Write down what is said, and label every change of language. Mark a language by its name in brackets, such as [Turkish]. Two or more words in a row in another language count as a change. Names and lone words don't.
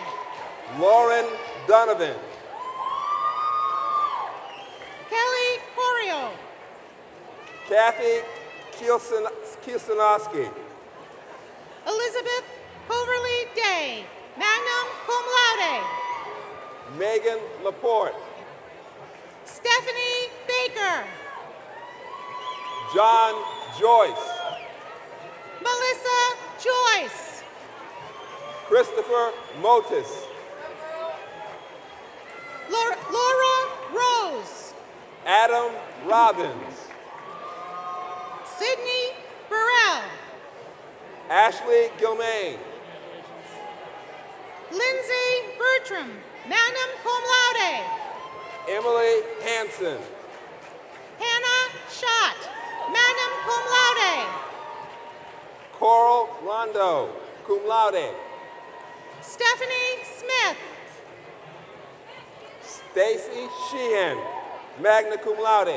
[English] Lauren Donovan. Kelly Corio. Kathy Kielsanowski. Elizabeth Coverly Day, [Latin] magna cum laude. [English] Megan Laporte. Stephanie Baker. John Joyce. Melissa Joyce. Christopher Motis. Laura Rose. Adam Robbins. Sydney Burrell. Ashley Gilmain. Lindsay Bertram, [Latin] magna cum laude. [English] Emily Hanson. Hannah Schott, [Latin] magna cum laude. [English] Coral Rondo, [Latin] cum laude. [English] Stephanie Smith. Stacy Sheehan, [Latin] magna cum laude.